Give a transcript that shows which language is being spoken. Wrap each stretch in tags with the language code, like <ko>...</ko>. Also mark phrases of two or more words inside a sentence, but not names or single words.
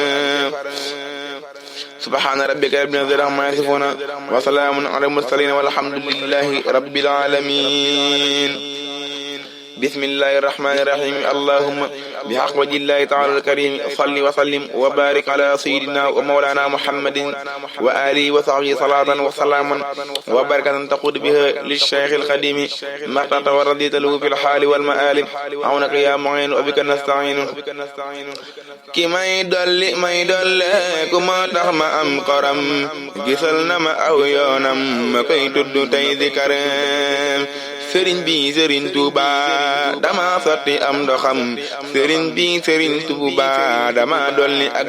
<ar>سبحان ربك رب العزة عما يصفون وسلام على المرسلين والحمد لله رب العالمين بسم الله الرحمن الرحيم اللهم بحق وجه الله تعالى الكريم صل وسلم وبارك على سيدنا ومولانا محمد وآله وصحبه صلاة وسلاما وبركة تقود بها للشيخ الخديم مقتطى ورضيت له في الحال والمال عونك يا معين وبك نستعين</ar> <wo>ki may dolli ku ma tax ma am xoram gisal na ma aw yoonam ma koy tudd tey zikaram sëriñ bi sëriñ Tuuba dama sotti am ndoxam sëriñ bi sëriñ Tuuba dama dolli ak</wo>